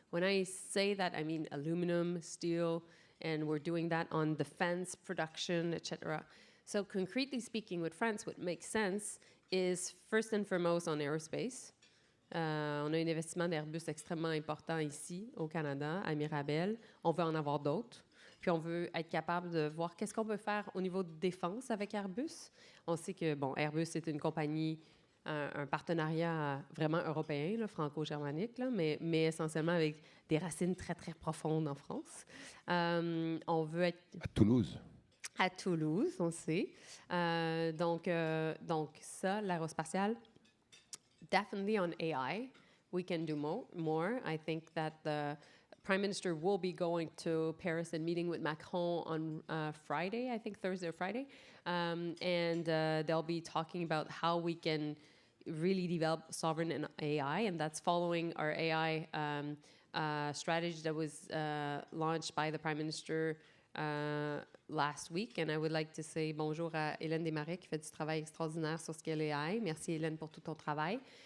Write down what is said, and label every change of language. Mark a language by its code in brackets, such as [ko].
[en] When I say that, I mean aluminum, steel, and we're doing that on defense production, etc. So, concretely speaking, with France, what makes sense is first and foremost on aerospace. [fr] On a un investissement d'Airbus extrêmement important ici, au Canada, à Mirabel. On veut en avoir d'autres. Puis on veut être capable de voir qu'est-ce qu'on peut faire au niveau de défense avec Airbus. On sait que, Airbus est une compagnie, un partenariat vraiment européen, là, franco-germanique, là, mais essentiellement avec des racines très, très profondes en France. On veut être... À Toulouse. À Toulouse, on sait. Donc ça, l'aérospatiale. [en] Definitely on AI, we can do more. I think that the Prime Minister will be going to Paris and meeting with Macron on Friday, I think Thursday or Friday. And they'll be talking about how we can really develop sovereign in AI, and that's following our AI strategy that was launched by the Prime Minister last week. And I would like to say [fr] bonjour à Hélène Desmarais qui fait du travail extraordinaire sur ce qu'est l'AI. Merci Hélène pour tout ton travail.